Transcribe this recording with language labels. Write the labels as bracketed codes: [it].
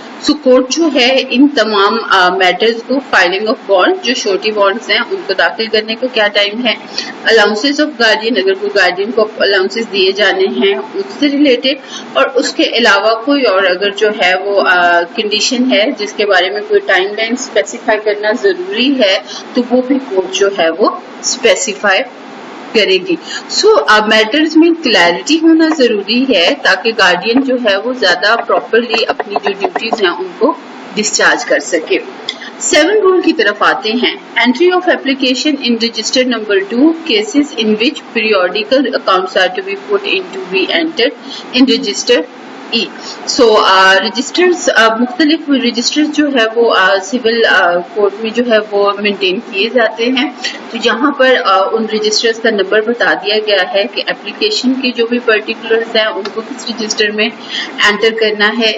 [ur] So court جو ہے ان تمام میٹرز کو فائلنگ آف بانڈ جو شورٹی بانڈس ہیں ان کو داخل کرنے کو کیا ٹائم ہے, الاؤنسز آف گارڈین اگر کوئی گارڈین کو الاؤنسز دیے جانے ہیں اس سے ریلیٹڈ, اور اس کے علاوہ کوئی اور اگر جو ہے وہ کنڈیشن ہے جس کے بارے میں کوئی ٹائم لائن اسپیسیفائی کرنا ضروری ہے تو وہ بھی کورٹ جو ہے وہ اسپیسیفائی کرے گی. سو میٹرز میں کلیئرٹی ہونا ضروری ہے تاکہ گارڈین جو ہے وہ زیادہ پراپرلی اپنی جو ڈیوٹیز ہیں ان کو ڈسچارج کر سکے. 7 رول کی طرف آتے ہیں. [en] Entry of application in register number 2 cases in which periodical accounts are to be put into be entered in register E. [ur] So registers مختلف رجسٹر جو ہے وہ سول کورٹ میں جو ہے وہ مینٹین کیے جاتے ہیں. تو یہاں پر ان رجسٹرز کا نمبر بتا دیا گیا ہے کہ اپلیکیشن کے جو بھی پرٹیکولرز ہیں ان کو کس رجسٹر میں انٹر کرنا ہے.